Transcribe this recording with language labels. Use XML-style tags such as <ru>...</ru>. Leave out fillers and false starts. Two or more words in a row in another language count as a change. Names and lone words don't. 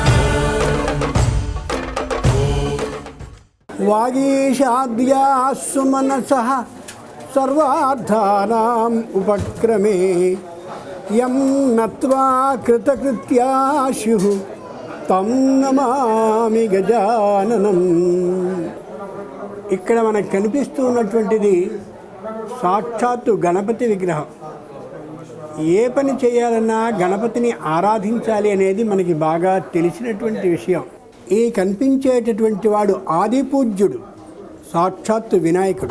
<sa>वागीशाद्या सुमनसः सर्वार्थानाम् उपक्रमे यं नत्वा कृतकृत्याशुः తం నమామి గజాననం.</sa> <te>ఇక్కడ మనకు కనిపిస్తూ ఉన్నటువంటిది సాక్షాత్తు గణపతి విగ్రహం. ఏ పని చేయాలన్నా గణపతిని ఆరాధించాలి అనేది మనకి బాగా తెలిసినటువంటి విషయం. ఈ కనిపించేటటువంటి వాడు ఆదిపూజ్యుడు సాక్షాత్తు వినాయకుడు.</te>